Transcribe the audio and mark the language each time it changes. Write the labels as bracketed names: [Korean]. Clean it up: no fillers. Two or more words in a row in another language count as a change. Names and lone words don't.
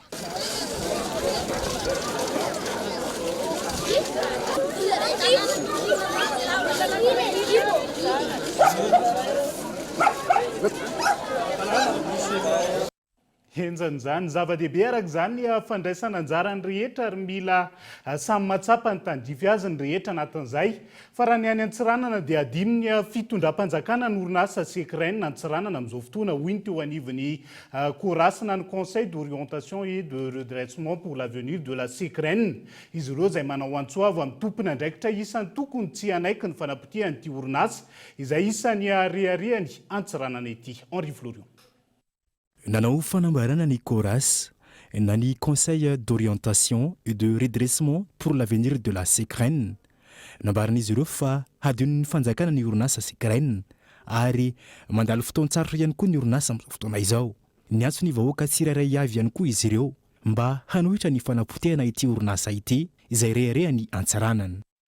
[Malagasy] Enjan'izany zava-dehibe araka izany fandraisana anjarany rehetra ary mila samy matsapa ny tandrify azy ny rehetra anatin'izay. Fa raha ny any Antsiranana dia adiny ny fitondram-panjakana ny orinasa Secren Antsiranana amin'izao fotoana hoiny teo anivon'ny korasina ny Conseil d'orientation et de redressement pour l'avenir de la Secren. Izy ireo izay manao antsoavo amin'ny tompony andraikitra isan'ny tokony tsy hanaiky ny fanapotehany ity orinasa izay isan'ny ariariany Antsiranana ity. Henri Florion. Nanao fanambarana ny CORAS na ny Conseil d'orientation et de redressement pour l'avenir de la Secren. Nambaran'izy ireo fa hadino ny fanjakana ny orinasa Secren ary mandalo fotoan-tsarotra ihany koa ny orinasa amin'izao fotoana izao. Ny antso ny vahoaka tsirairay avy ihany koa izy ireo mba hanohitra ny fanapotehana ity orinasa ity izay reharehany Antsiranana.